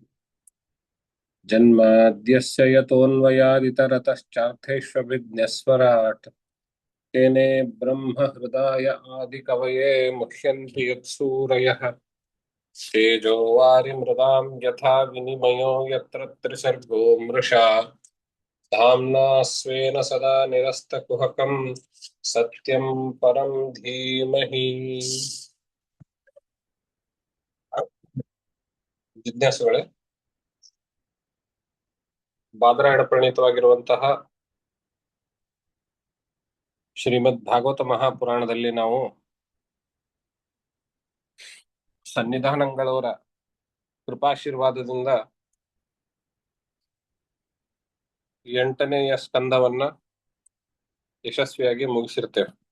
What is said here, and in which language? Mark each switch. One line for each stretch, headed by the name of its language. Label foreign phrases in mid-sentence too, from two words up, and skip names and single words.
Sanskrit: जन्माद्यस्य यतोऽन्वयादितरतश्चार्थेष्वभिज्ञस्वराट् तेने ब्रह्महृदाय आदिकवये मुह्यन्ति यत्सूरयः तेजो वारिमृदां यथा विनिमयो यत्र त्रिसर्गो मृषा धाम्ना स्वेन सदा निरस्तकुहकं सत्यं परं धीमहि
Kannada: ಜಿಜ್ಞಾಸುಗಳೇ, ಬಾದರಾಯಣ ಪ್ರಣೀತವಾಗಿರುವಂತಹ ಶ್ರೀಮದ್ ಭಾಗವತ ಮಹಾಪುರಾಣದಲ್ಲಿ ನಾವು ಸನ್ನಿಧಾನಗಳವರ ಕೃಪಾಶೀರ್ವಾದದಿಂದ 8ನೆಯ ಸ್ಕಂದವನ್ನ ಯಶಸ್ವಿಯಾಗಿ ಮುಗಿಸಿರ್ತೇವೆ.